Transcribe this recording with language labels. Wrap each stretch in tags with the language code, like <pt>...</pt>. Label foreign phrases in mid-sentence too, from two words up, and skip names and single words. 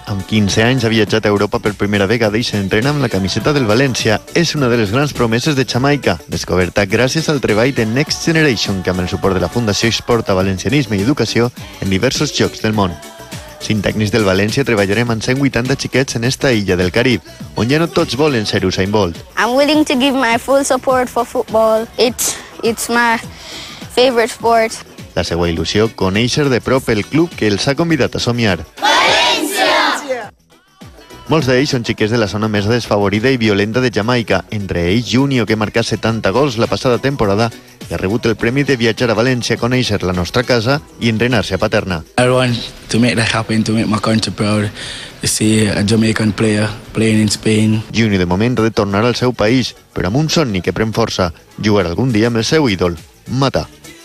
<ca>Amb 15 anys ha viatjat a Europa per primera vegada i s'entrena amb la camiseta del València. És una de les grans promeses de Jamaica, descoberta gràcies al treball de Next Generation, que amb el suport de la Fundació exporta valencianisme i educació en diversos llocs del món. 5 tècnics del València treballarem amb 180 xiquets en esta illa del Carib, on ja no tots volen ser Usain Bolt.</ca> <en>I'm willing to give my full support for football. It's my favorite sport.</en> <ca>La seva il·lusió, conèixer de prop el club que els ha convidat a somiar. València! Molts d'ells són xiquets de la zona més desfavorida i violenta de Jamaica, entre ells Junior, que marcà 70 gols la passada temporada i ha rebut el premi de viatjar a València a conèixer la nostra casa i entrenar-se a Paterna.</ca> <en>I want to make that happen, to make my country proud, to see a Jamaican player playing in Spain.</en> <ca>Junior de moment ha de tornar al seu país, però amb un somni que pren força, jugar algun dia amb el seu ídol, Mata.</ca>